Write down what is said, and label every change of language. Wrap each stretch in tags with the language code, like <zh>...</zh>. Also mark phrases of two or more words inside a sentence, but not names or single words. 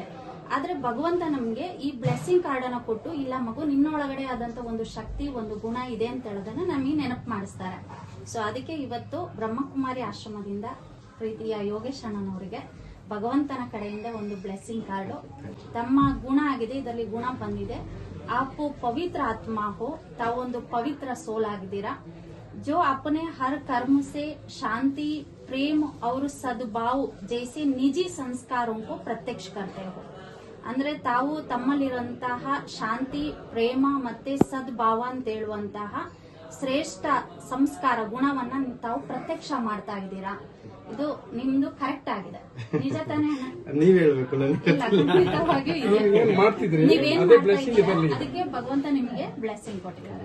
<kn>ಆದ್ರೆ ಭಗವಂತ ನಮ್ಗೆ ಈ</kn> <en>blessing card</en> <kn>ಅನ್ನ ಕೊಟ್ಟು, ಇಲ್ಲ ಮಗು ನಿನ್ನೊಳಗಡೆ ಆದಂತ ಒಂದು ಶಕ್ತಿ, ಒಂದು ಗುಣ ಇದೆ ಅಂತ ಹೇಳೋದನ್ನ ನಮಗೆ ನೆನಪು ಮಾಡಿಸ್ತಾರೆ. ಸೊ ಅದಕ್ಕೆ ಇವತ್ತು ಬ್ರಹ್ಮಕುಮಾರಿ ಆಶ್ರಮದಿಂದ ಪ್ರೀತಿಯ ಯೋಗೇಶ್ ಅಣ್ಣನವರಿಗೆ ಭಗವಂತನ ಕಡೆಯಿಂದ ಒಂದು</kn> <en>blessing card.</en> <kn>ತಮ್ಮ ಗುಣ ಆಗಿದೆ, ಇದರಲ್ಲಿ ಗುಣ ಬಂದಿದೆ.</kn> <hi>आप पवित्र आत्मा हो,</hi> <kn>ತಾವೊಂದು ಪವಿತ್ರ ಸೋಲ್ ಆಗಿದ್ದೀರಾ.</kn> <hi>जो अपने हर कर्म से शांति, प्रेम और सद्भाव जैसे निजी संस्कारों को प्रत्यक्ष करते हो.</hi> <kn>ಅಂದ್ರೆ ತಾವು ತಮ್ಮಲ್ಲಿರುವಂತಹ ಶಾಂತಿ, ಪ್ರೇಮ ಮತ್ತೆ ಸದ್ಭಾವ ಅಂತ ಹೇಳುವಂತಹ ಶ್ರೇಷ್ಠ ಸಂಸ್ಕಾರ ಗುಣವನ್ನ ತಾವು ಪ್ರತ್ಯಕ್ಷ ಮಾಡ್ತಾ ಇದ್ದೀರಾ. ಇದು ನಿಮ್ದು ಕರೆಕ್ಟ್ ಆಗಿದೆ. ನಿಜ ತಾನೇ? ನೀವ್ ಹೇಳ್ಬೇಕು. ನೀವೇನ್ ಮಾಡ್ತಾ ಇದ್ದೀರಾ ಅದಕ್ಕೆ ಭಗವಂತ ನಿಮಗೆ ಬ್ಲೆಸ್ಸಿಂಗ್ ಕೊಟ್ಟಿದ್ದಾರೆ.</kn>